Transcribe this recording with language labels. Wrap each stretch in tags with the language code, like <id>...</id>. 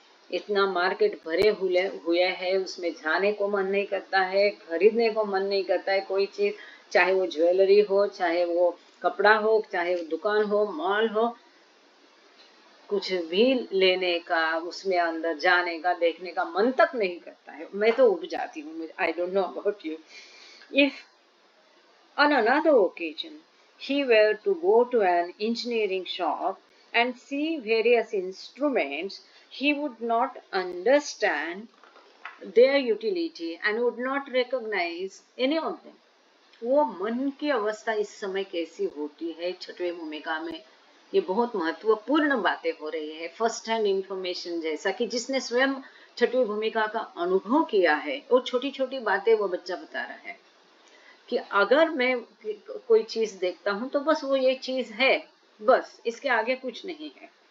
<hi>इतना मार्केट भरे हुए है, उसमें जाने को मन नहीं करता है, खरीदने को मन नहीं करता है कोई चीज, चाहे वो ज्वेलरी हो, चाहे वो कपड़ा हो, चाहे वो दुकान हो, मॉल हो, कुछ भी लेने का, उसमें अंदर जाने का, देखने का मन तक नहीं करता है। मैं तो उब जाती हूँ।</hi> <en>I don't know about you.</en> <hi>If</hi> <en>on another occasion he were to go to an engineering shop and see various instruments, he would not understand their utility and would not recognize any of them.</en> <hi>वो मन की अवस्था इस समय कैसी होती है छठवें भूमिका में, ये बहुत महत्वपूर्ण बातें हो रही है।</hi> <en>first hand information,</en> <hi>जैसा कि जिसने स्वयं छठवीं भूमिका का अनुभव किया है, वो छोटी छोटी बातें वो बच्चा बता रहा है कि अगर मैं कोई चीज देखता हूं तो बस वो ये चीज है, बस इसके आगे कुछ नहीं है।</hi>